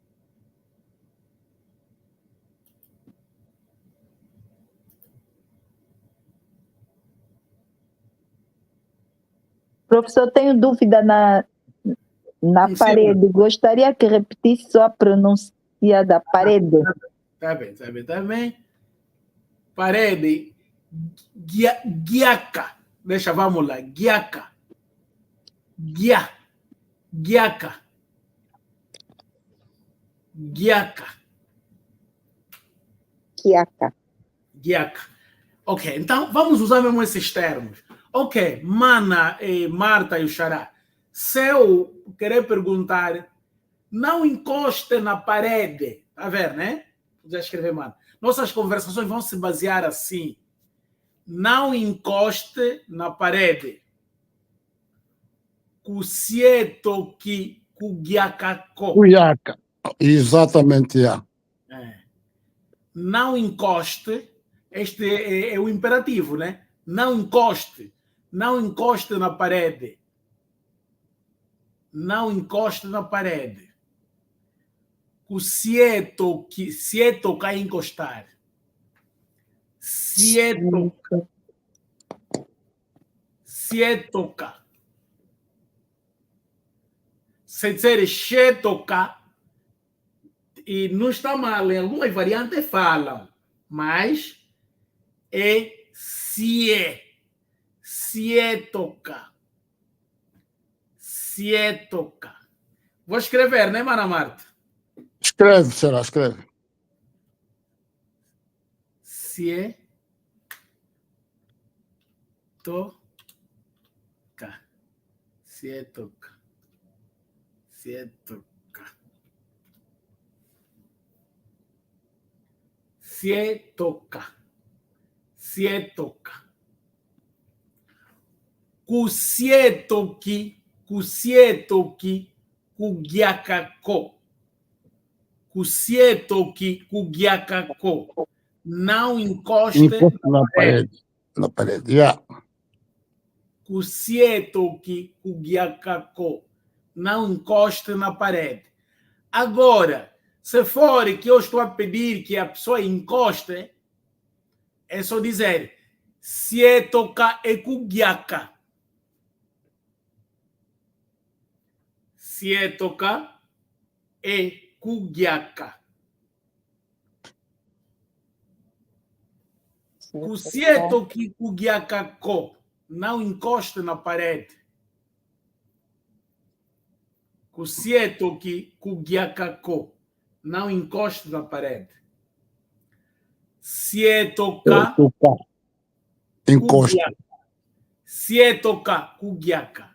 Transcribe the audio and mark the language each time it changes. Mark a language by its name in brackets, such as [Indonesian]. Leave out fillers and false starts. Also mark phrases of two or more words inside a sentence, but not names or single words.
[Portuguese] Professor, tenho dúvida na parede. Gostaria que repetisse só a pronúncia da parede. Tá bem, tá bem, tá bem. Parede. Guiaca. Deixa, vamos lá. Guiaca. [Kimbundu] Guiaca. Guiaca. [Portuguese] Guiaca. Quiaca. Guiaca. Ok, então vamos usar mesmo esses termos. Ok, Mana, Marta e o Xará. Se eu querer perguntar, não encoste na parede. Tá vendo, né? Vou escrever, mano. Nossas conversações vão se basear assim. Não encoste na parede. [Kimbundu] Kusieto ki kugiakako. [Portuguese] Cuiaca. Exatamente, yeah. Não encoste. Este é o imperativo, né? Não encoste. Não encoste na parede. Não encoste na parede. [Kimbundu] Kusieto ki [Portuguese] é encostar. [Kimbundu] Sietoka. Sietoka. [Portuguese] Se dizer xetoka, e não está mal, em algumas variantes falam, mas é sietoka. Sietoka. Vou escrever, né, Mana Marta? Escreve, será, escreve. Sietoka. [Kimbundu] Sietoka. Sietoka. [Portuguese] Sietoka. [Kimbundu] Sietoka. Kusietoki. Kusietoki. Kugiakako. Kusietoki. Kugiakako. [Portuguese] Não encoste Na parede. Na parede, yeah. [Kimbundu] Kusietoki. Kugiakako. [Portuguese] Não encoste na parede. Agora, se for que eu estou a pedir que a pessoa encoste, é só dizer sietoka e kugiaka. [Kimbundu] Sietoka e kugiaka. Kusietoki kugiakako. [Portuguese] Não encoste na parede. [Kimbundu] Kusietoki kugiakako. [Portuguese] Não encoste na parede. Sietoka Encosta. [Kimbundu] Sietoka kugiaka.